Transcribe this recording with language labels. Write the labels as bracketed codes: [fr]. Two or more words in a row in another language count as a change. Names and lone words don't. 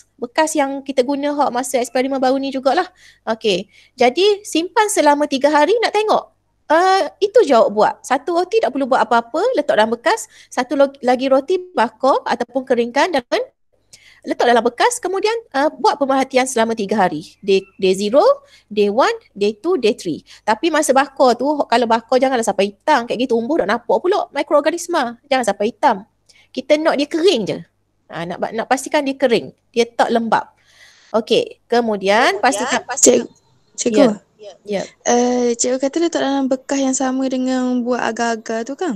[ms] Bekas yang kita guna masa eksperimen baru ni jugalah. Okey. Jadi simpan selama 3 hari nak tengok. Itu je awak buat. Satu roti tak perlu buat apa-apa, letak dalam bekas. Satu lagi roti bakar ataupun keringkan dan letak dalam bekas. Kemudian buat pemerhatian selama 3 hari. [en] Day 0, day 1, day 2, day 3. [ms] Tapi masa bakar tu, kalau bakar janganlah sampai hitam. Kayak gitu umbuh nak nampak pula mikroorganisma. Jangan sampai hitam. Kita nak dia kering je. Nak pastikan dia kering. Dia tak lembab. Okey. Kemudian pastikan. Cikgu. Ya. Cikgu kata letak dalam bekas yang sama dengan buat agar-agar tu kan?